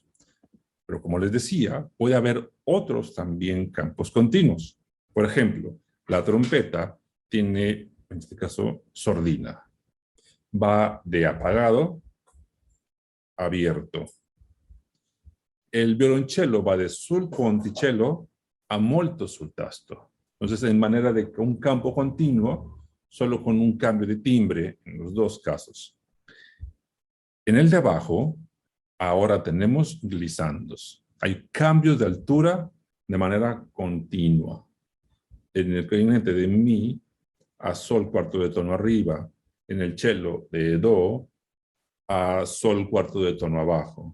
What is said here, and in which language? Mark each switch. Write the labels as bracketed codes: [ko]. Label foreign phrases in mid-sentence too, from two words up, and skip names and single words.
[es] Pero como les decía, puede haber otros también campos continuos. Por ejemplo, la trompeta tiene, en este caso, sordina. Va de apagado a abierto. El violonchelo va de [it] sul ponticello a molto sul tasto. [es] Entonces, en manera de un campo continuo, solo con un cambio de timbre en los dos casos. En el de abajo, ahora tenemos glissandos. Hay cambios de altura de manera continua. En el clarinete de mi a sol cuarto de tono arriba, en el cello de do a sol cuarto de tono abajo.